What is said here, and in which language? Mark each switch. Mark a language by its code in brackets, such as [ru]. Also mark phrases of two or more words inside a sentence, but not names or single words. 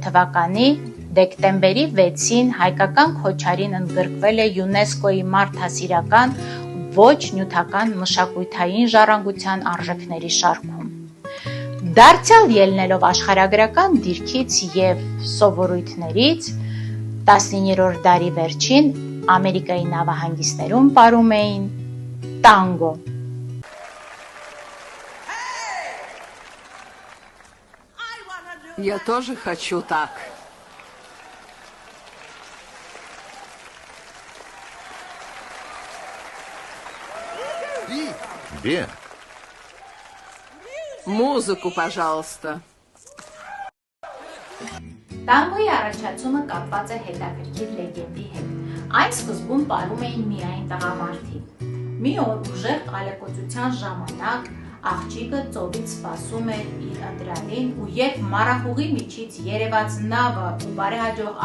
[hy] թվականի դեկտեմբերի 6-ին հայկական քոչարին ընդգրկվել է ՅՈՒՆԵՍԿՕ-ի մարդասիրական ոչ նյութական մշակութային ժառանգության արժեքների շարքում։ Դարձյալ ելնելով աշխարհագրական դիրքից և սովորույթներից, 19-րդ դարի վերջին Ամերիկայի նավահանգիստներում պարում էին տանգո։ [ru] Я тоже хочу так. Где? Музыку, пожалуйста. [hy] Տանգոյի առաջացումը կապված է հետաքրքիր լեգենդի հետ։ Այն սկզբում պարում էին միայն տղամարդիկ։ Մի օր ուժեղ ալեկոծության ժամանակ աղջիկը ծովից սպասում էր իր ընտրալին ու երբ մառախուղի միջից երևաց նավը ու բարեհաջող